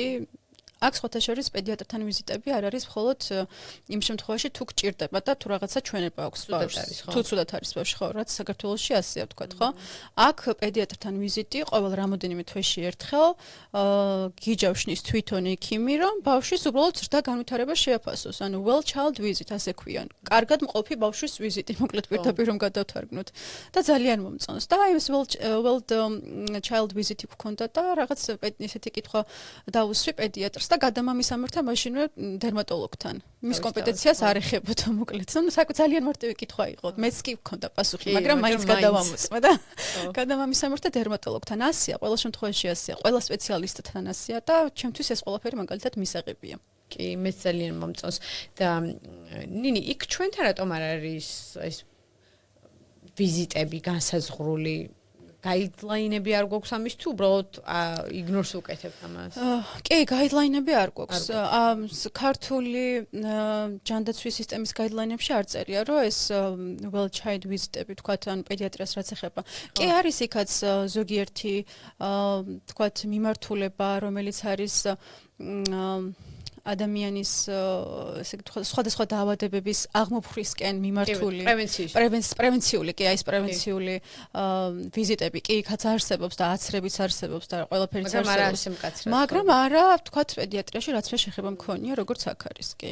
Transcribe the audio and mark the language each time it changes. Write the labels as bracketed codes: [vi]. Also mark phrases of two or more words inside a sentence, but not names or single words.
[ka] აქ სხვათა შორის პედიატრთან ვიზიტები არ არის მხოლოდ იმ შემთხვევაში თუ გჭირდება და თუ რაღაცა ჩვენება აქვს ბავშვს. თუ ცუდად არის ბავშვი, ხო, რაც საქართველოში ასეა ვთქვათ, ხო? აქ პედიატრთან ვიზიტი ყოველ რამოდენიმე თვეში ერთხელ გიჯავშნის თვითონ ექიმი, რომ ბავშვის უბრალოდ ზრდა განვითარება შეაფასოს. ანუ [en] well child visit [ka] ასე ქვიან. კარგად მყოფი ბავშვის ვიზიტი, მოკლედ პირდაპირ რომ გადავთარგმნოთ. და ძალიან მომწონს. და აი ეს [en] well child visit [ka] გქონდა და რაღაც ესეთი კითხვა დაუსვი პედიატრს და გადამამისამართა მაშინვე დერმატოლოგთან. მის კომპეტენციას არ ეხებოდა მოკლედ. ნუ ძალიან მარტივი კითხვა იყო. მეც კი გქონდა პასუხი, მაგრამ მაინც გადავამოწმა და გადამამისამართა დერმატოლოგთან. ასეა, ყველა შემთხვევაში ასეა, ყველა სპეციალისტთან ასეა და ჩემთვის ეს ყველაფერი მაგალითად მისაღებია. კი, მეც ძალიან მომწონს და ნინი, იქ ჩვენთან რატომ არ არის ეს ვიზიტები განსაზღვრული? გაიდლაინები არ გვაქვს ამის თუ უბრალოდ იგნორს უკეთებთ ამას? კი, გაიდლაინები არ გვაქვს. ქართული ჯანდაცვის სისტემის გაიდლაინებში არ წერია, რომ ეს [en] well child visit-ები [ka] თქვათ ან პედიატრიას რაც ეხება. კი არის იქაც ზოგიერთი თქვათ მიმართულება, რომელიც არის ადამიანის ესე ვთქვათ სხვადასხვა დაავადებების აღმოფხვისკენ მიმართული პრევენციული კი აი ეს პრევენციული ვიზიტები კი იქაც არსებობს და აცრებიც არსებობს და ყველაფერიც არსებობს მაგრამ არა ვთქვათ პედიატრიაში რაც მე შეხება მქონია როგორც აქ არის კი